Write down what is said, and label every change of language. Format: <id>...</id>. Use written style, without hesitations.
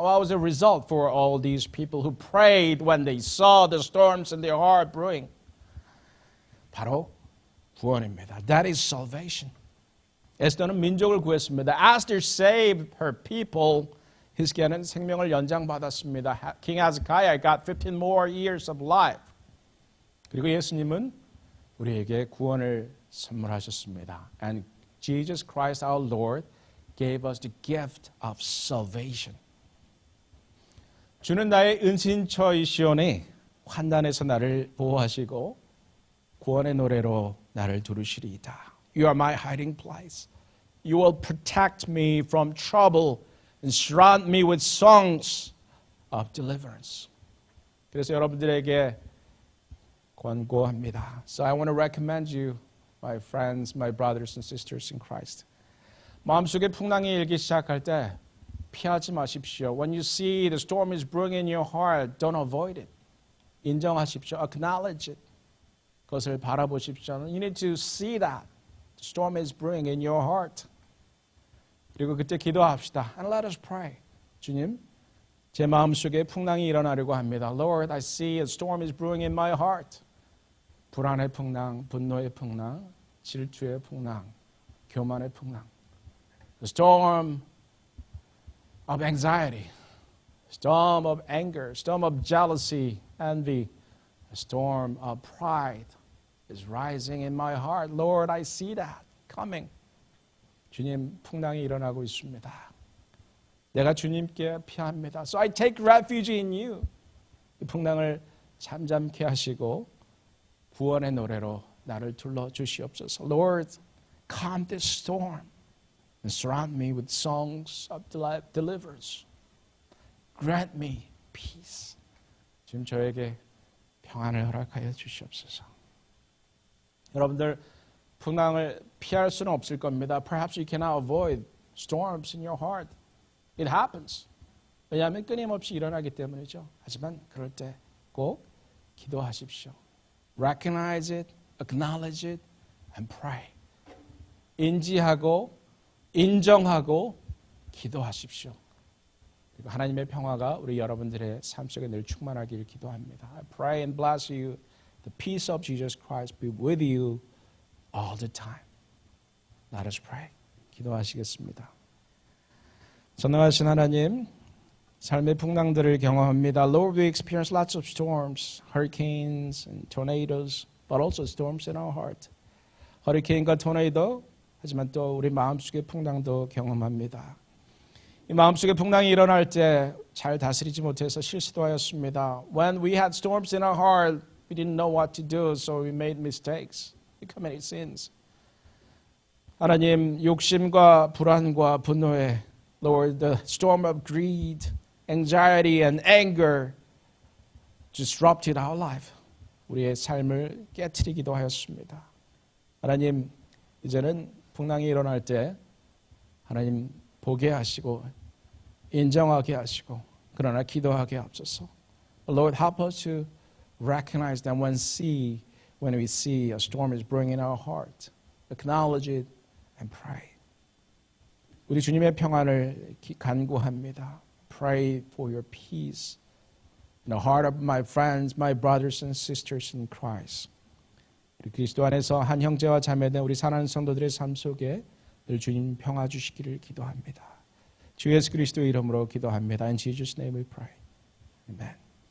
<en>What was the result for all these people who prayed when they saw the storms in their heart brewing?</en> <ko>바로 구원입니다.</ko> <en>That is salvation.</en> <ko>에스더는 민족을 구했습니다.</ko> <en>Esther saved her people.</en> <ko>히스기야는 생명을 연장받았습니다.</ko> <en>King Hezekiah got 15 more years of life.</en> <ko>그리고 예수님은 우리에게 구원을 선물하셨습니다.</ko> <en>And Jesus Christ our Lord gave us the gift of salvation.</en> <ko>주는 나의 은신처이시오니 환난에서 나를 보호하시고 구원의 노래로 나를 두르시리이다.</ko> <en>You are my hiding place. You will protect me from trouble and surround me with songs of deliverance.</en> <ko>그래서 여러분들에게 권고합니다.</ko> <en>So I want to recommend you, my friends, my brothers and sisters in Christ.</en> <ko>마음속에 풍랑이 일기 시작할 때 피하지 마십시오.</ko> <en>When you see the storm is brewing in your heart, don't avoid it.</en> <ko>인정하십시오.</ko> <en>Acknowledge it.</en> <ko>그것을 바라보십시오.</ko> <en>You need to see that. The storm is brewing in your heart.</en> <ko>그리고 그때 기도합시다.</ko> <en>And let us pray.</en> <ko>주님, 제 마음속에 풍랑이 일어나려고 합니다.</ko> <en>Lord, I see a storm is brewing in my heart.</en> <ko>불안의 풍랑, 분노의 풍랑, 질투의 풍랑, 교만의 풍랑.</ko> <en>The storm of anxiety, storm of anger, storm of jealousy, envy, a storm of pride is rising in my heart. Lord, I see that coming.</en> <ko>주님, 풍랑이 일어나고 있습니다. 내가 주님께 피합니다.</ko> <en>So I take refuge in you.</en> <ko>이 풍랑을 잠잠케 하시고 구원의 노래로 나를 둘러 주시옵소서.</ko> <en>Lord, calm this storm and surround me with songs of deliverance. Grant me peace.</en> <ko>지금 저에게 평안을 허락하여 주시옵소서. 여러분들 풍랑을 피할 수는 없을 겁니다.</ko> <en>Perhaps you cannot avoid storms in your heart. It happens.</en> <ko>왜냐하면 끊임없이 일어나기 때문이죠. 하지만 그럴 때 꼭 기도하십시오.</ko> <en>Recognize it, acknowledge it, and pray.</en> <ko>인지하고 인정하고 기도하십시오. 그리고 하나님의 평화가 우리 여러분들의 삶 속에 늘 충만하기를 기도합니다.</ko> <en>I pray and bless you. The peace of Jesus Christ be with you all the time. Let us pray.</en> <ko>기도하시겠습니다. 전능하신 하나님, 삶의 풍랑들을 경험합니다.</ko> <en>Lord, we experience lots of storms, hurricanes and tornadoes, but also storms in our heart.</en> <ko>허리케인과 토네이도, 하지만 또 우리 마음속의 풍랑도 경험합니다. 이 마음속의 풍랑이 일어날 때 잘 다스리지 못해서 실수도 하였습니다.</ko> <en>When we had storms in our heart, we didn't know what to do, so we made mistakes. We committed sins.</en> <ko>하나님, 욕심과 불안과 분노에</ko> <en>Lord, the storm of greed, anxiety and anger disrupted our life.</en> <ko>우리의 삶을 깨트리기도 하였습니다. 하나님, 이제는 풍랑이 일어날 때 하나님 보게 하시고 인정하게 하시고 그러나 기도하게 하옵소서.</ko> <en>Lord, help us to recognize that when we see a storm is brewing in our heart, acknowledge it and pray.</en> <ko>우리 주님의 평안을 간구합니다.</ko> <en>Pray for your peace in the heart of my friends, my brothers and sisters in Christ.</en> <ko>우리 그리스도 안에서 한 형제와 자매된 우리 사랑하는 성도들의 삶 속에 늘 주님 평화 주시기를 기도합니다. 주 예수 그리스도의 이름으로 기도합니다.</ko> <en>In Jesus' name we pray. Amen.</en>